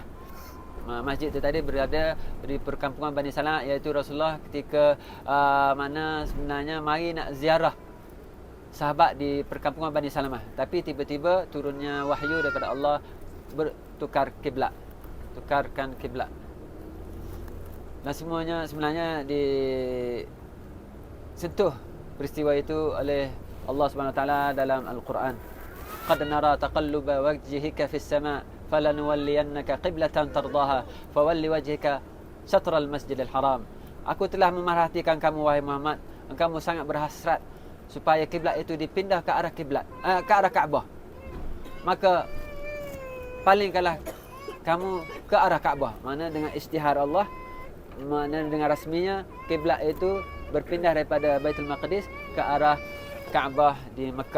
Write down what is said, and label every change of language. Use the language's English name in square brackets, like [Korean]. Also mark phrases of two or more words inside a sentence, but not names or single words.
[Malay] Masjid itu tadi berada di perkampungan Bani Salamah, iaitu Rasulullah ketika mana sebenarnya mari nak ziarah sahabat di perkampungan Bani Salamah, tapi tiba-tiba turunnya wahyu daripada Allah bertukar kiblat, tukarkan kiblat. Dan semuanya sebenarnya disentuh peristiwa itu oleh Allah [Arabic] سبحانه وتعالى [Malay] dalam Al-Quran. [Arabic] قد نرى تقلب وجهك في السماء فلنولينك قبلة ترضاها فول وجهك شطر المسجد الحرام. [Malay] Aku telah memerhatikan kamu wahai Muhammad, kamu sangat berhasrat supaya kiblat itu dipindah ke arah kiblat, ke arah Kaabah. Maka palingkanlah kamu ke arah Kaabah. Mana dengan istihar Allah, mana dengan rasminya kiblat itu berpindah daripada Baitul Maqdis ke arah Kaabah di Mekah.